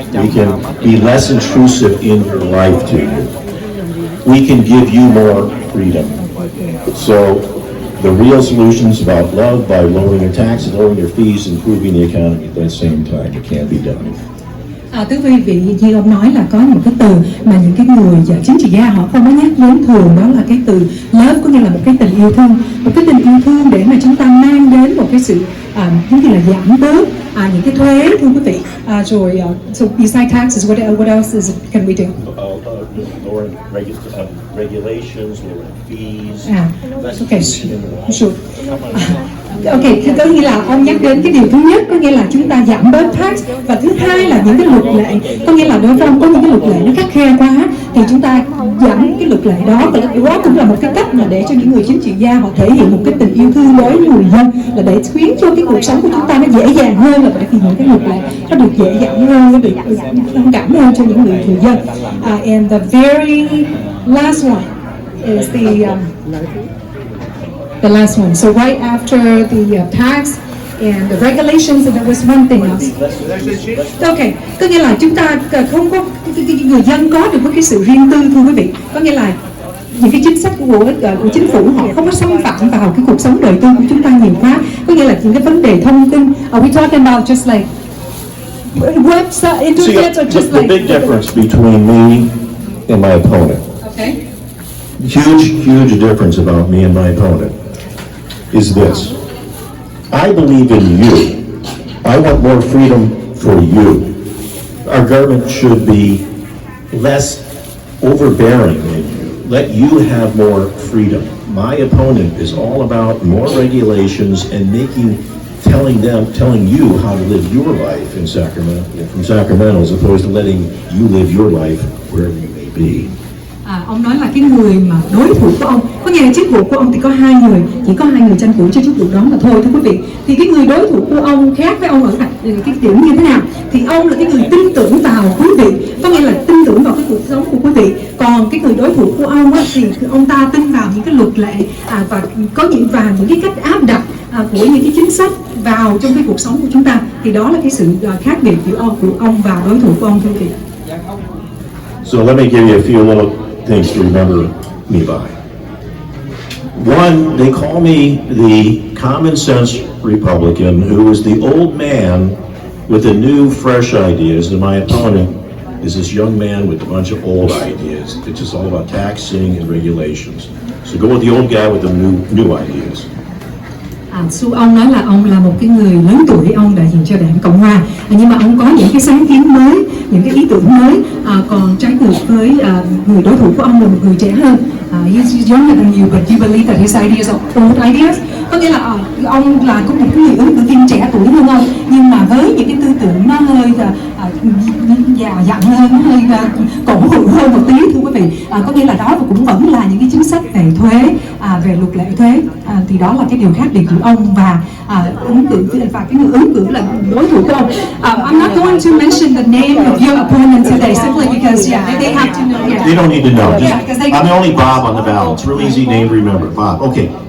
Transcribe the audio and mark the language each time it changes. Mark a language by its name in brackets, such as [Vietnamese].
[English] We can be less intrusive in your life to you. We can give you more freedom. So the real solution is about love by lowering your taxes, lowering your fees, improving the economy at the same time. It can't be done. [Vietnamese] Thưa quý vị, như ông nói là có những cái từ mà những cái người chính trị gia họ không có nhắc đến thường, đó là cái từ love, có nghĩa là một cái tình yêu thương, một cái tình yêu thương để mà chúng ta mang đến một cái sự giống như là giảm bớt những cái thuế, thưa quý vị. Rồi [English] so besides taxes, what else can we do? Lowering regulations, lowering fees. Okay, sure. [Vietnamese] Ok, có nghĩa là ông nhắc đến cái điều thứ nhất, có nghĩa là chúng ta giảm bớt tax, và thứ hai là những cái luật lệ, có nghĩa là đối với ông có những cái luật lệ nó khắt khe quá thì chúng ta giảm cái luật lệ đó, và đó cũng là một cái cách mà để cho những người chính trị gia họ thể hiện một cái tình yêu thương đối với người dân, là để khiến cho cái cuộc sống của chúng ta nó dễ dàng hơn, là bởi vì những cái luật lệ nó được dễ dàng hơn, nó được thông cảm hơn cho những người dân. [English] And the very last one is the last one. So right after the tax and the regulations, and there was one thing else. [Vietnamese] Okay, có nghĩa là chúng ta không có người dân có được một cái sự riêng tư, thưa quý vị. Có nghĩa là những cái chính sách của chính phủ họ không có xâm phạm vào cái cuộc sống đời tư của chúng ta nhiều quá. Có nghĩa là những cái vấn đề thông tin. [English] Are we talking about just like website internet or just the like big difference between me and my opponent, okay? huge difference about me and my opponent is this. I believe in you. I want more freedom for you. Our government should be less overbearing than you. Let you have more freedom. My opponent is all about more regulations and telling you how to live your life in Sacramento, from Sacramento, as opposed to letting you live your life wherever you may be. [Vietnamese] Ông nói là cái người mà đối thủ của ông, có nghĩa là chức vụ của ông thì có hai người, chỉ có hai người tranh cử cho chức vụ đó mà thôi, thưa quý vị. Thì cái người đối thủ của ông khác với ông ở cái điểm như thế nào? Thì ông là cái người tin tưởng vào quý vị, có nghĩa là tin tưởng vào cái cuộc sống của quý vị. Còn cái người đối thủ của ông á, thì ông ta tin vào những cái luật lệ và có những cái cách áp đặt của những cái chính sách vào trong cái cuộc sống của chúng ta. Thì đó là cái sự khác biệt giữa ông và đối thủ của ông, thưa quý vị. [English] So let me give you a few little things to remember me by. One, they call me the common sense Republican who is the old man with the new, fresh ideas, and my opponent is this young man with a bunch of old ideas. It's just all about taxing and regulations. So go with the old guy with the new ideas. [Vietnamese] Ông nói là ông là một cái người lớn tuổi, ông đại diện cho Đảng Cộng Hòa, nhưng mà ông có những cái sáng kiến mới, những cái ý tưởng mới, còn trái ngược với người đối thủ của ông là một người trẻ hơn. [English] He's younger than you, but you believe that his ideas are old ideas. [Vietnamese] Có nghĩa là ông là có một cái người ứng cử viên trẻ tuổi hơn ông, nhưng mà với những cái tư tưởng nó hơi già dặn hơn, hơi cổ hủ hơn một tí, thưa quý vị. Có nghĩa là đó cũng vẫn là những cái chính sách về thuế, về luật lệ thuế. Thì đó là cái điều khác biệt của ông và ứng cử và cái người ứng cử là đối thủ của ông. [English] I'm not going to mention the name of your opponent today simply because they have to know. They don't need to know. Yeah, because I'm the only Bob on the ballot. It's a real easy name to remember. Bob. Okay.